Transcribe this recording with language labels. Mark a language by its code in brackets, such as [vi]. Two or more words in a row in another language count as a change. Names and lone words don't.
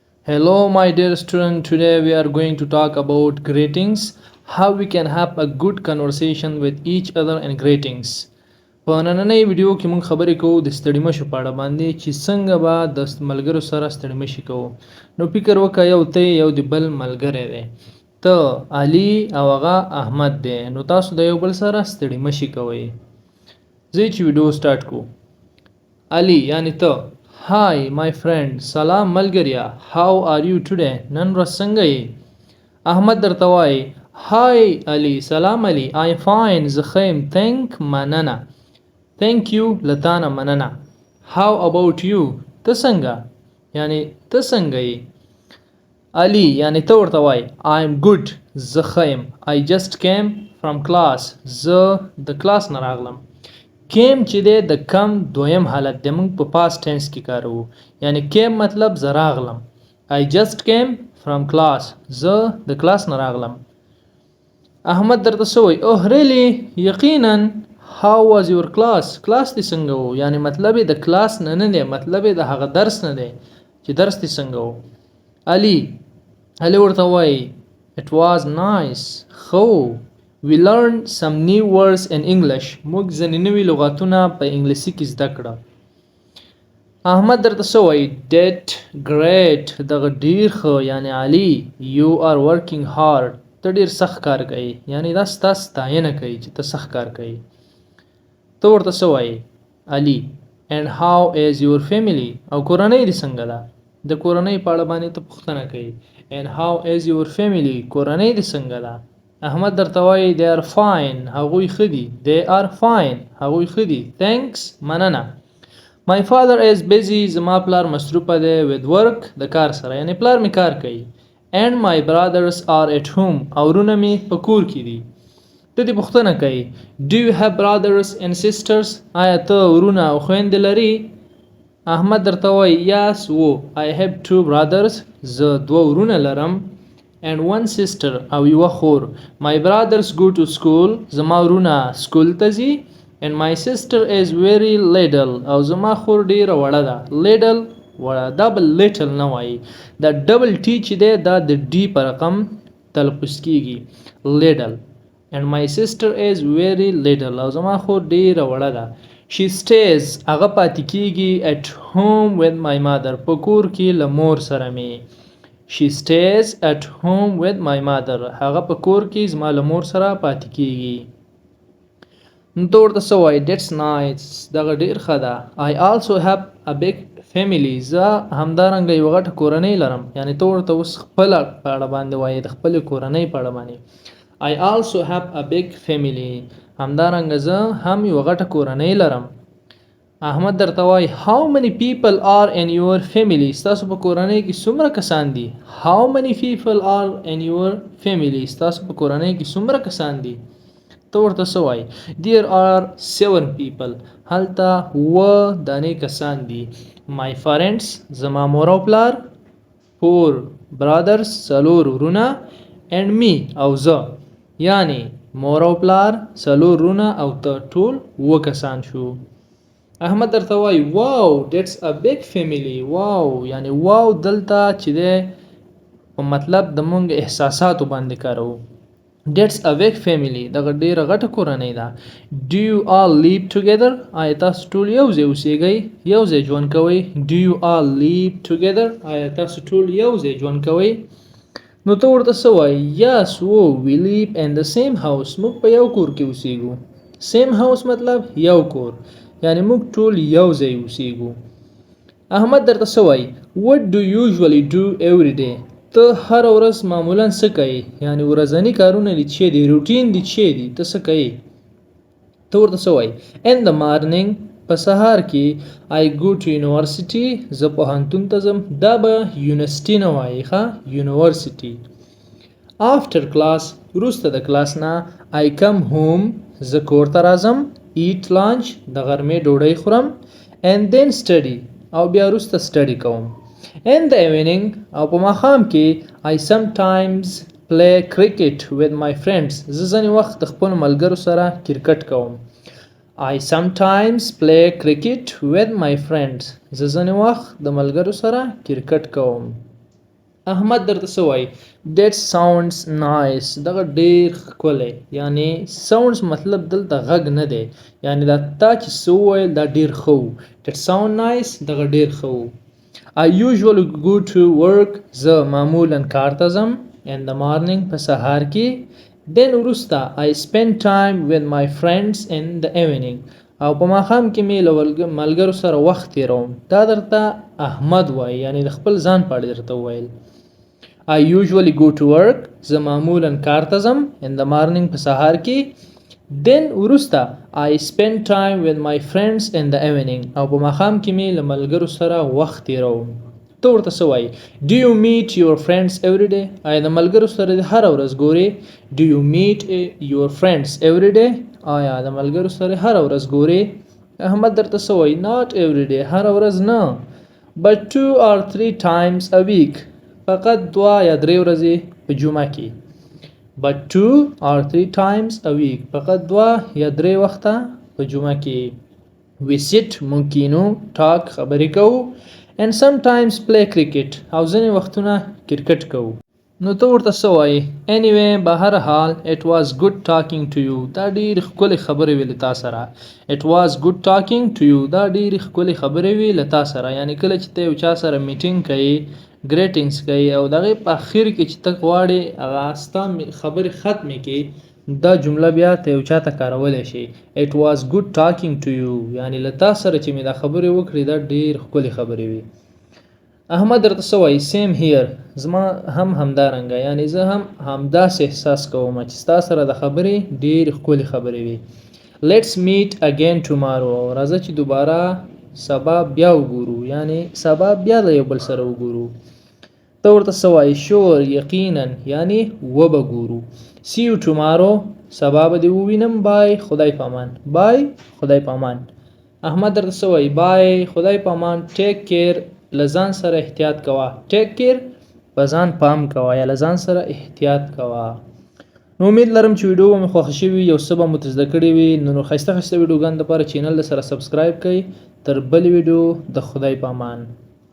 [en] Hello, my dear student. Today we are going to talk about greetings, how we can have a good conversation with each other and greetings. [ps] په نننۍ ویډیو کې موږ خبرې کوو د ستړي مشو په اړه باندې چې څنګه به د ملګرو سره ستړي مشي کوو. نو فکر وکړه یو ته یو د بل ملګری دی. ته علي او هغه احمد دی. نو تاسو د یو بل سره ستړي مشي کوئ. زه چې ویډیو سٹارټ کوو. علي یعنی ته [en] Hi, my friend. [ps] سلام ملګریا. [en] How are you today? [ps] نن ورځ څنګه یې؟ احمد درته وایي Hi, علي. سلام علي. [en] I'm fine. [ps] زه ښه یم. مننه. [en] Thank you. [ps] له تا نه مننه. [en] How about you? [ps] ته څنګه؟ یعنی ته څنګه یې؟ علي یعنی ته ورته وایي I'm good. زه ښه یم. [en] I just came from class. [ps] زه د کلاس نه راغلم. کیم چې دی د کم دویم حالت دی موږ په [en] past tense [ps] کې کاروو یعنی کیم مطلب زه راغلم [en] I just came from class [ps] زه د کلاس نه راغلم احمد درته څه وایي [en] Oh really [ps] یقینا [en] How was your class [ps] کلاس دې څنګه و یعنی مطلب یې د کلاس نه دی مطلب یې د هغه درس نه دی چې درس دې څنګه و علي ورته وایي [en] It was nice [ps] خو [en] We learned some new words in English. [ps] موږ ځینې نوي لغاتونه په انګلیسي کې زده کړه. احمد درته څه وایي [en] Did great [ps] دغه ډیر ښه یعنی علي [en] You are working hard [ps] ته ډیر سخت کار کوي یعنی دا ستا ستاینه کوي چې ته سخت کار کوي. ته ورته څه وایي علي [en] And how is your family [ps] او کورنۍ دې څنګه ده د کورنۍ په اړه باندې ته پوښتنه کوي [en] And how is your family [ps] کورنۍ دې څنګه ده احمد درته وایي [en] They are fine [ps] هغوی ښه دي [en] They are fine [ps] هغوی ښه دي Thanks مننه [en] My father is busy [ps] زما پلار مصروفه دی [en] with work [ps] د کار سره یعنی پلار می کار کوي [en] And my brothers are at home [ps] او ورونه می په کور کې دي ته دې پوښتنه کوي [en] Do you have brothers and sisters [ps] آیا ته ورونه او خویندې لري احمد درته وایي [en] Yes و I have two brothers [ps] زه دوه ورونه لرم [en] and one sister [ps] او یوه خور [en] My brothers go to school [ps] زما ورونه سکول ته ځي [en] and my sister is very little [ps] او زما خور ډیره وړه ده little وړه دا بل little نه وایي دا [en] double T [ps] چې دی دا د ډي په رقم تلفظ کیږي little [en] and my sister is very little [ps] او زما خور ډیره وړه ده [en] She stays [ps] هغه پاتې کیږي [en] at home with my mother [ps] په کور کې له مور سره می [en] She stays at home with my mother. [ps] هغه په کور کې زما له مور سره پاتې کیږي. نو ته ورته څه وایي [en] That's nice. [ps] دغه ډېر ښه ده. [en] I also have a big family. [ps] زه همدارنګه یوه غټه کورنۍ لرم. یعنې ته ورته اوس خپله په اړه باندې وایي د خپلې کورنۍ په اړه باندې. [en] I also have a big family. [ps] همدارنګه زه هم یوه غټه کورنۍ لرم. احمد درته وایي [en] How many people are in your family [ps] ستاسو په کورنۍ کې څومره کسان دي [en] How many people are in your family [ps] ستاسو په کورنۍ کې څومره کسان دي ته ورته څه وایي [en] There are 7 people [ps] هلته 7 دانې کسان دي [en] My parents [ps] زما مور او پلار [en] 4 brothers [ps] 4 ورونه [en] and me [ps] او زه یعنی مور او پلار 4 ورونه او ته ټول 7 کسان شو احمد درته وایي واو [en] That's a big family [ps] واو یعنی واو دلته چې دی په مطلب د مونږ احساساتو باندې کاروو [en] That's a big family [ps] دغه ډیره غټه کورنۍ ده [en] Do you all live together [ps] آیا تاسو ټول یو ځای اوسیږئ یو ځای ژوند کوئ [en] Do you all live together [ps] آیا تاسو ټول یو ځای ژوند کوئ نو ته ورته څه وایي [en] Yes we live in the same house [ps] موږ په یو کور کې اوسیږو [en] Same house [ps] مطلب یو کور یعنی موږ ټول یو ځای اوسیږو احمد درته څه وایي [en] What do you usually do every day [ps] ته هره ورځ معمولا څه کوې یعنی ورځني کارونه دي چې دي روټین دي چې دي ته څه کوې ته ورته څه وایي [en] In the morning [ps] په سهار کې [en] I go to university [ps] زه پوهنتون ته ځم دا به یونیورسټي نه وایي ښه یونیورسټي [en] After class [ps] وروسته د کلاس نه [en] I come home [ps] زه کور ته راځم [en] eat lunch [ps] د غرمې ډوډۍ خورم [en] and then study [ps] او بیا وروسته study کوم [en] in the evening [ps] او په ماښام کې [en] I sometimes play cricket with my friends [ps] زه ځینې وخت د خپلو ملګرو سره کرکټ کوم [en] I sometimes play cricket with my friends [ps] زه ځینې وخت د ملګرو سره کرکټ کوم احمد درته څه وایي [en] that sounds nice [ps] دغه ډیر ښکلی یعنی sounds مطلب دلته غږ نه دی یعنی دا تا چې څه وویل دا ډیر ښه و [en] that sound nice [ps] دغه ډیر ښه و [en] I usually go to work [ps] زه معمولا کار ته ځم [en] in the morning [ps] په سهار کې then وروسته [en] I spend time with my friends in the evening [ps] او په ماښام کې مې له ملګرو سره وخت تېروم دا درته احمد وایي یعنی د خپل ځان په اړه درته وویل [en] I usually go to work [ps] زه معمولا کار ته ځم [en] in the morning [ps] په سهار کې then وروسته [en] I spend time with my friends in the evening [ps] او په ماښام کې مې له ملګرو سره وخت تېروم ته ورته څه وایي [en] Do you meet your friends every day [ps] آیا د ملګرو سره دې هره ورځ ګورې [en] Do you meet your friends every day [ps] آیا د ملګرو سره هره ورځ ګورې احمد درته څه وایي [en] Not every day [ps] هره ورځ نه [en] but 2 or 3 times a week [ps] فقط 2 یا 3 ورځې په جمعه کې [en] but 2 or 3 times a week [ps] فقط 2 یا 3 وخته په جمعه کې [en] we sit [ps] مونږ کینو talk خبرې کوو [en] and sometimes play cricket [ps] او ځینې وختونه کرکټ کوو نو ته ورته څه وایي anyway بهر حال [en] it was good talking to you [ps] دا ډېر ښکلې خبرې وې له تا سره [en] it was good talking to you [ps] دا ډېر ښکلې خبرې وې له تا سره یعنی کله چې ته یو چا سره میټینګ کوي greetings کوي او دغه په اخر کې چې ته غواړې هغه ستا خبرې ختمې کړي دا جمله بیا ته یو چا ته کارولی شي [en] it was good talking to you [ps] یعنی له تا سره چې مې دا خبرې وکړې دا ډېر ښکلې خبرې وې احمد درته څه وایي [en] same here [ps] زما هم همدارنګه یعنی زه هم همداسې احساس کوم چې ستا سره د خبرې ډېر ښکلې خبرې وي [en] let's meet again tomorrow [ps] راځه چې دوباره سبا بیا وګورو یعنی سبا بیا د یو بل سره وګورو ته ورته څه وایي sure یقینا یعنی وبه ګورو [en] see you tomorrow [ps] سبا به دې ووینم bye خدای په امان bye خدای په امان احمد درته څه وایي bye خدای په امان [en] take care [ps] له ځان سره احتیاط کوه [en] take care [ps] په ځان پام کوه یا له ځان سره احتیاط کوه نو امید لرم چې ویډیو مې خوښه شوي یو څه به مو زده کړي وي نو ښایسته ښایسته ویډیوګانو دپاره چینل سره سبسکرایب کړئ تر بلې ویډیو د خدای په امان